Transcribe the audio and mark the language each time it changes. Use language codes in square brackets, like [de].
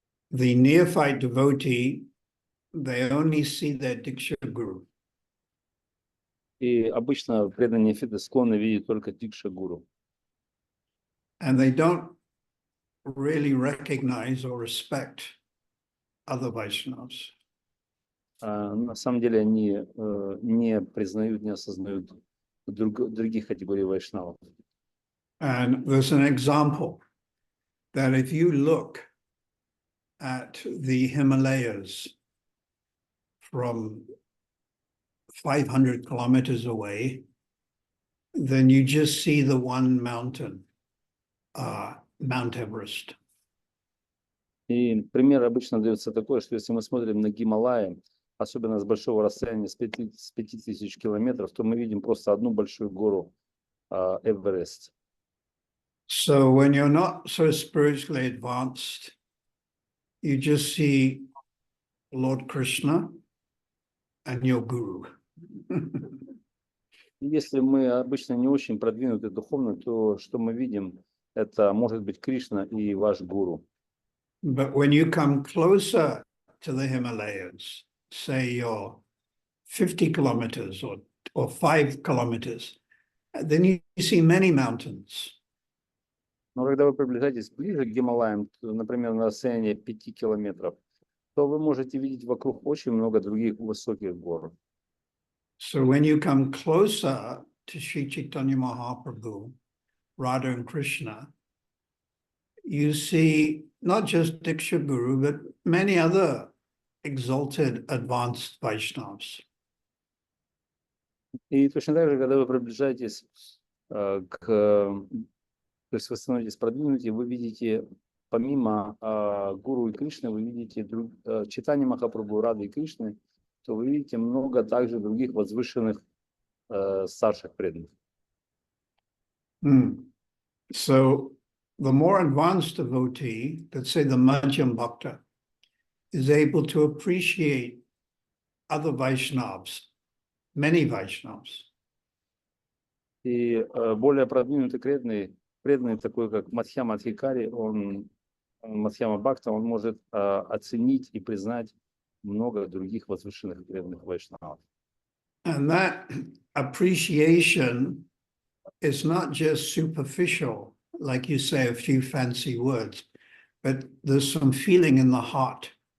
[en] The neophyte devotee, they only see their Diksha Guru. [ru] И обычно преданные неофиты склонны видеть только Дикша-гуру. [en] And they don't really recognize or respect other Vaishnavas. [ru] На самом деле они не признают, не осознают других категорий вайшнавов. [en] And there's an example that if you look at the Himalayas from 500 kilometers away, then you just see the one mountain, Mount Everest. [ru] И пример обычно дается такой, что если мы смотрим на Гималаи, особенно с большого расстояния, с 5000 километров, то мы видим просто одну большую гору Эверест. [en] So when you're not so spiritually advanced, you just see Lord Krishna and your guru. [ru] Если мы обычно не очень продвинуты духовно, то что мы видим, это может быть Кришна и ваш гуру. [en] But when you come closer to the Himalayas, say you're 50 kilometers or 5 kilometers, then you see many mountains. [ru] Но когда вы приближаетесь ближе к Гималаям, например, на расстоянии 5 километров, то вы можете видеть вокруг очень много других высоких гор. [en] So when you come closer to Sri Chaitanya Mahaprabhu, Radha and Krishna, you see not just Diksha Guru, but many other exalted, advanced Vaishnavas. [ru] И точно так же, когда вы приближаетесь то есть вы становитесь продвинутее, вы видите, помимо Гуру и Кришны, вы видите Чайтанья Махапрабху, Рады и Кришны, то вы видите много также других возвышенных старших преданных. [en] So the more advanced devotee, let's say the Madhyam Bhakta, is able to appreciate other Vaishnavas, many Vaishnavas. [ru] И более продвинутый преданный такой, как Мадхьяма Адхикари, Мадхьяма Бхакта, он может оценить и признать много других возвышенных преданных вайшнавов. [en] And that appreciation is not just superficial, like you say a few fancy words, but there's some feeling in the heart.